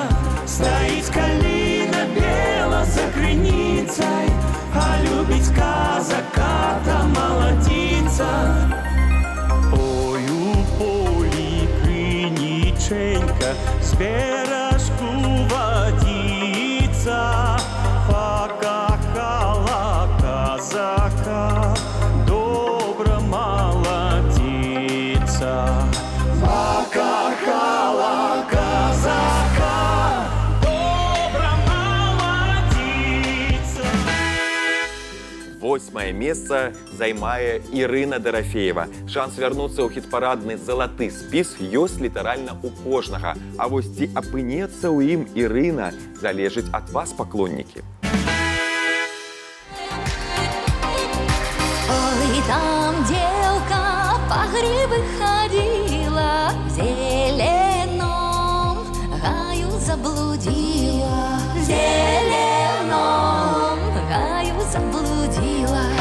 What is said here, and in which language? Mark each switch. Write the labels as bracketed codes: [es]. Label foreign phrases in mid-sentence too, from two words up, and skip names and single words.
[uk] Стоїть калина бела за криницей, а любить казака та молодица. Ой, у полі криніченька, з бережку водиця, покахала казака, добра молодица. Покахала казака, добра молодица. [be] 8-е месца займае Ірына Дарафеева. Шанс вярнуцца ў хіт-парадны залаты спіс ёсць літаральна ў кожнага. А вось ці апынецца ў ім Ірына, залежыць ад вас, паклоннікі. [ru] Ой, там девка по грибы ходила, в зеленом гаю заблудила, в зеленом гаю заблудила,